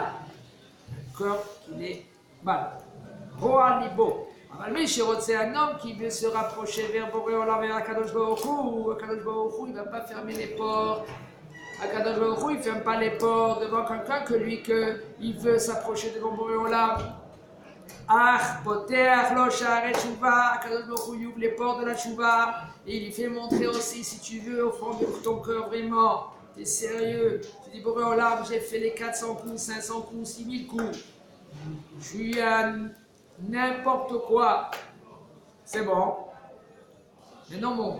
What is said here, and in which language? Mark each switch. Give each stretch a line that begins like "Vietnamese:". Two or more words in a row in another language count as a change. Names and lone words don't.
French: Un cœur qui est mal.
Hebrew: רוע לבו.
French: C'est un homme qui veut se rapprocher vers Boré Olam, vers Akadosh Baruch Hu. Akadosh Baruch Hu, il ne va pas fermer les portes. Akadosh Baruch Hu, il ne ferme pas les portes devant quelqu'un que lui, il veut s'approcher devant Boré Olam.
Hebrew: אך, פותר, לו שערי תשובה,
French: Akadosh Baruch Hu il ouvre les portes de la tshuva, et il lui fait montrer aussi, si tu veux, au fond de ton cœur vraiment, tu es sérieux, tu dis, Boré Olam, j'ai fait les 400 coups, 500 coups, 6000 coups, je suis à n'importe quoi, c'est bon, maintenant monte.